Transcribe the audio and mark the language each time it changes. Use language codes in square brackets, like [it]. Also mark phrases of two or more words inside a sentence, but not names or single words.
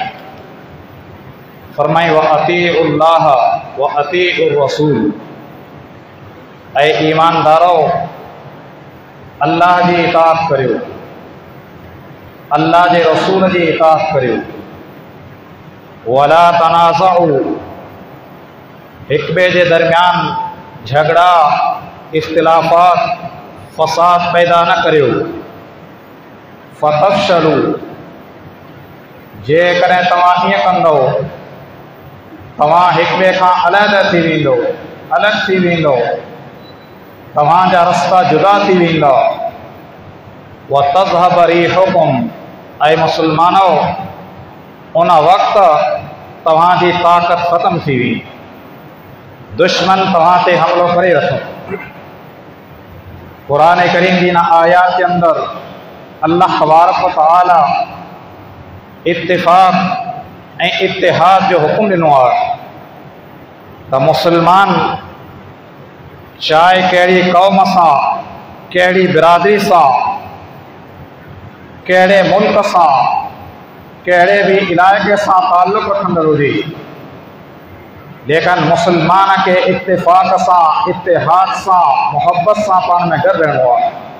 [sd] फरमाई [ar] وأطيعوا الله وأطيعوا الرسول, [sd] ऐ ईमानदारो, अल्लाह की इताअत करियो, अल्लाह के रसूल की इताअत करियो। [ar] ولا تنازعوا, [sd] एक ॿिए जे दरमियान झगड़ा इख्तिलाफ़ात फसाद पैदा न करियो। फतफशलू, जेकॾहिं तव्हां ईअं कंदो तव्हां हिक ॿिए खां अलहदा थी वेंदो, अलॻि थी वेंदो, तव्हांजा रस्ता जुदा थी वेंदा। [ar] وتذهب ريحكم, [sd] ऐं मुसलमानो, उन वक़्त तव्हांजी ताक़त ख़त्म थी वेंदी, दुश्मन तव्हां ते हमलो करे रखो। कुरान करीम जी न आयात के अंदर अल्लाह तबारक व तआला इत्तिफ़ाक़ ऐं इत्तिहाद जो हुक्म ॾिनो आहे त मुसलमान चाहे कहिड़ी क़ौम सां, कहिड़ी बिरादरी सां, कहिड़े मुल्क सां, कहिड़े भी इलाइक़े सां ताल्लुक़ रखंदड़ हुजे, लेकिन मुसलमान के इत्तिफ़ाक़ सां, इत्तिहाद सां, मोहब्बत सां पाण में गॾु रहणो आहे।